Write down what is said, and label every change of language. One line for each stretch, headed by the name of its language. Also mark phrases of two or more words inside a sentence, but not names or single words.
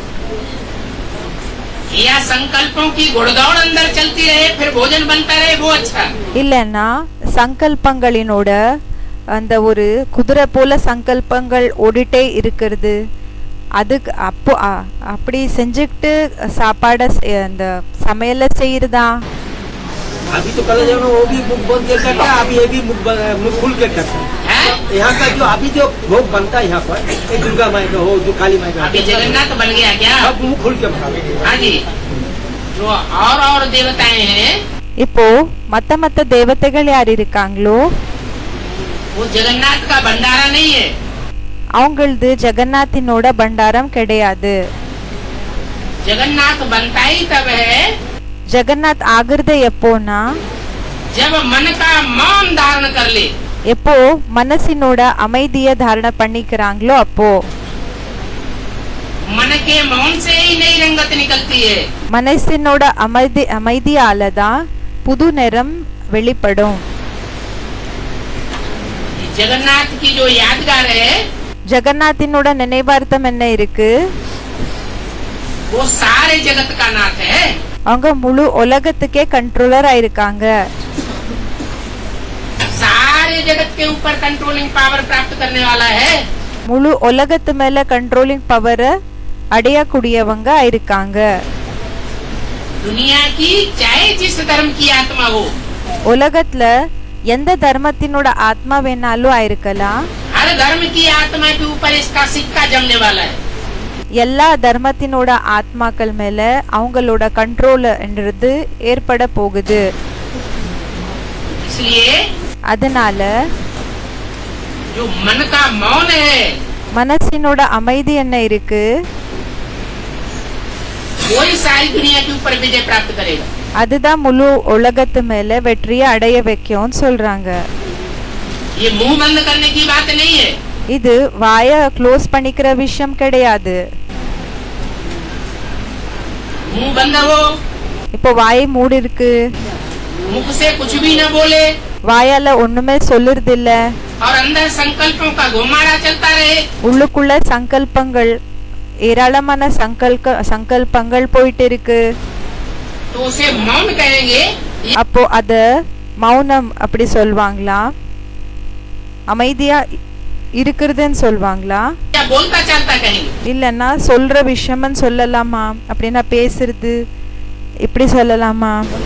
Tamil: இல்லன்னா சங்கல்பங்களினோட அந்த ஒரு குதிரை போல சங்கல்பங்கள் ஓடிட்டே இருக்கிறது, அதுக்கு அப்போ அப்படி செஞ்சுக்கிட்டு சாப்பாட அந்த சமையல செய்யறதா?
Hindi: अभी तो कल जो वो भी मुख बंद करता है, अभी ये भी मुख खुल के करता है। यहाँ का जो अभी जो भोग बनता है यहाँ पर, ये दुर्गा माई का हो, जो काली माई का, अभी जगन्नाथ बन गया क्या? अब मुख खुल के बना। हाँ जी, जो और देवताएं हैं,
Tamil: இப்போ மத்த தேவதைகள் யார் இருக்காங்களோ
Hindi: वो जगन्नाथ का भंडारा नहीं है,
Tamil: அவங்களது ஜெகநாத்தினோட பண்டாரம் கிடையாது.
Hindi: जगन्नाथ बनता ही तब है,
Tamil: ஜெகநாத் ஆகிறது எப்போனா
Hindi: जब मन का मौन धारण कर ले,
Tamil: எப்போ மனசினோட அமைதியை தாரண பண்ணிக்கிறாங்களோ அப்போ.
Hindi: मन के मौन से ही नई रंगत निकलती है,
Tamil: மனசினோட அமைதியால தான் புது நிறம் வெளிப்படும்.
Hindi: जगन्नाथ की जो यादगार है,
Tamil: ஜெகநாத்தினோட நினைவார்த்தம் என்ன இருக்கு?
Hindi: वो सारे जगत का नाथ है,
Tamil: அவங்க முழு உலகத்துக்கே கண்ட்ரோலர் ஆயிருக்காங்க.
Hindi: सारे जगत के ऊपर
English: controlling power
Hindi: प्राप्त करने वाला है,
Tamil: முழு உலகத்து மேல
English: controlling power
Tamil: அடையக்கூடியவங்க ஆயிருக்காங்க.
Hindi: दुनिया की चाहे जिस धर्म की आत्मा हो,
Tamil: உலகத்துல எந்த தர்மத்தினோட ஆத்மா வேணாலும் ஆயிருக்கலாம்,
Hindi: हर धर्म की आत्मा के ऊपर इसका सिक्का जमने वाला है.
Tamil: எல்லா தர்மத்தினோட ஆத்மாக்கள் மேல அவங்களோட கண்ட்ரோல் என்றது ஏற்பட போகுது.
Hindi: அதனால जो मन का मौन है,
Tamil: மனசினோட அமைதி என்ன இருக்கு,
Hindi: कोई सारी दुनिया के ऊपर विजय प्राप्त करेगा,
Tamil: அதுதான் முழு உலகத்து மேல வெற்றியை அடைய வைக்கும்னு சொல்றாங்க.
Hindi: ये मुंह बंद करने की बात नहीं है,
Tamil: இது வாயை க்ளோஸ் பண்ணிக்கிற விஷயம் கிடையாது.
Hindi: मुंह बंद हो,
Tamil: இப்போ வாயை மூடி இருக்கு,
Hindi: मुख से कुछ भी न बोले,
Tamil: வாயால ஒண்ணுமே சொல்லுறது இல்ல,
Hindi: और अंदर संकल्पों का घुमाड़ा चलता रहे,
Tamil: உள்ளுக்குள்ள சங்கல்பங்கள் ஏராளமான சங்கல்பங்கள் போயிட்டு இருக்கு.
Hindi: तो उसे मौन कहेंगे,
Tamil: அப்போ அத மௌனம் அப்படி சொல்வாங்களா, அமைதியா இருக்குறதுன்னு சொல்வாங்களா, இல்லன்னா சொல்ற விஷயம்னு சொல்லலாமா, அப்படின்னா பேசுறது இப்படி சொல்லலாமா?